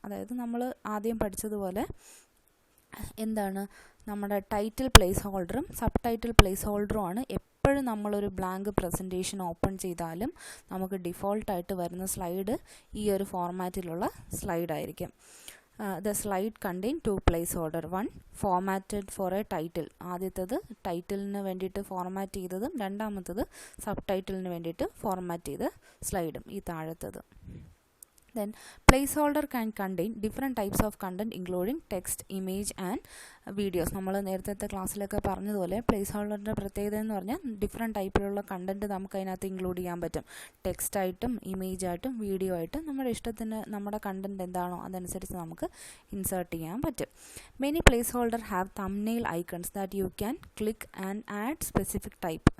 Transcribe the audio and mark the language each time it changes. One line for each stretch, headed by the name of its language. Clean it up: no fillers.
Malayalam: അതായത് നമ്മൾ ആദ്യം പഠിച്ചതുപോലെ എന്താണ്, നമ്മുടെ title place ഹോൾഡറും sub title place ഹോൾഡറുമാണ് എപ്പോഴും നമ്മളൊരു ബ്ലാങ്ക് പ്രസൻറ്റേഷൻ ഓപ്പൺ ചെയ്താലും നമുക്ക് ഡിഫോൾട്ടായിട്ട് വരുന്ന സ്ലൈഡ് ഈ ഒരു ഫോർമാറ്റിലുള്ള സ്ലൈഡായിരിക്കും.
English: The slide contain two placeholder, one formatted for a title.
Malayalam: ആദ്യത്തേത് ടൈറ്റിലിന് വേണ്ടിയിട്ട് ഫോർമാറ്റ് ചെയ്തതും രണ്ടാമത്തേത് സബ് ടൈറ്റിലിന് വേണ്ടിയിട്ട് ഫോർമാറ്റ് ചെയ്ത സ്ലൈഡും ഈ താഴത്തത്.
English: Then placeholder can contain different types of content including text, image and videos.
Malayalam: നമ്മൾ നേരത്തെ ക്ലാസ്സിലൊക്കെ പറഞ്ഞതുപോലെ പ്ലേസ് ഹോൾഡറിൻ്റെ പ്രത്യേകത എന്ന് പറഞ്ഞാൽ ഡിഫറെൻറ്റ് ടൈപ്പിലുള്ള കണ്ടൻറ്റ് നമുക്ക് അതിനകത്ത് ഇൻക്ലൂഡ് ചെയ്യാൻ പറ്റും. ടെക്സ്റ്റായിട്ടും ഇമേജായിട്ടും വീഡിയോ ആയിട്ടും നമ്മുടെ ഇഷ്ടത്തിന് നമ്മുടെ കണ്ടൻറ്റ് എന്താണോ അതനുസരിച്ച് നമുക്ക് ഇൻസേർട്ട് ചെയ്യാൻ പറ്റും.
English: Many placeholder have thumbnail icons that you can click and add specific type.